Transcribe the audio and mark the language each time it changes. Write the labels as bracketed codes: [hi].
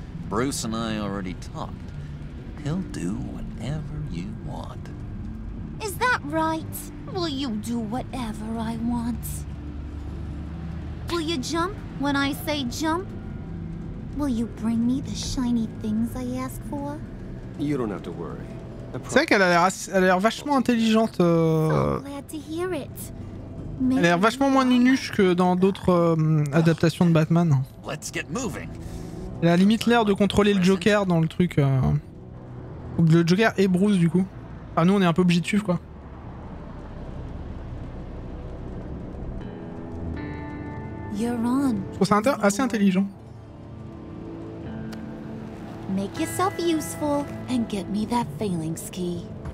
[en] Bruce and I already talked. He'll do whatever you want. Is that right? Will you do whatever I want? Will you jump when I say jump? Will you bring me the shiny things I ask for? You don't have to worry. [fr] C'est vrai qu'elle a l'air vachement intelligente. [en] Glad to hear it. [fr] Elle a l'air vachement moins nunuche que dans d'autres adaptations de Batman. [en] Let's get moving. [fr] Elle a limite l'air de contrôler le Joker dans le truc. Le Joker et Bruce du coup. Ah nous on est un peu obligés de suivre quoi. [en] You're on. [fr] Je trouve ça assez intelligent. [en] Make yourself useful and get me that phalanx key.